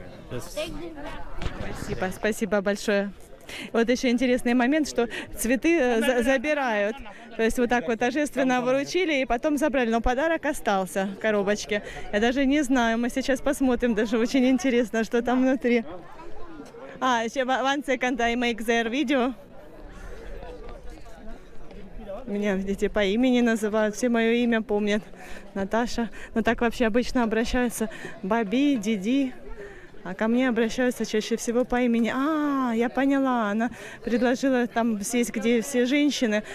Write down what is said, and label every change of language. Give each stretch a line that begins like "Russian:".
Russian: Спасибо, спасибо большое. Вот еще интересный момент, что цветы забирают. То есть вот так вот торжественно вручили и потом забрали. Но подарок остался в коробочке. Я даже не знаю, мы сейчас посмотрим. Даже очень интересно, что там внутри.
English: One second, I make their video.
Russian: Меня, видите, по имени называют, все мое имя помнят. Наташа. Но так вообще обычно обращаются Баби, Диди. А ко мне обращаются чаще всего по имени. Я поняла, она предложила там сесть, где все женщины.